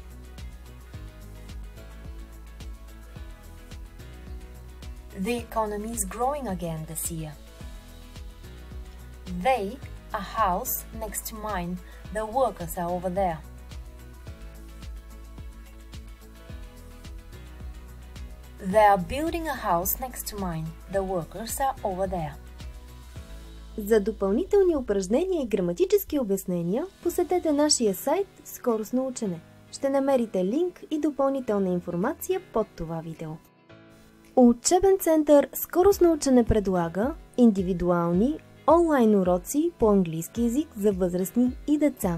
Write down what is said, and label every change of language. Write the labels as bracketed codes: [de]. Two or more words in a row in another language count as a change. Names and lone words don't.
[en] The economy is growing again this year. They, a house next to mine. The workers are over there. They are building a house next to mine. The workers are over there. [bg] За допълнителни упражнения и граматически обяснения посетете нашия сайт Скоростно учене. Ще намерите линк и допълнителна информация под това видео. Учебен център Скоростно учене предлага индивидуални, онлайн уроци по английски език за възрастни и деца.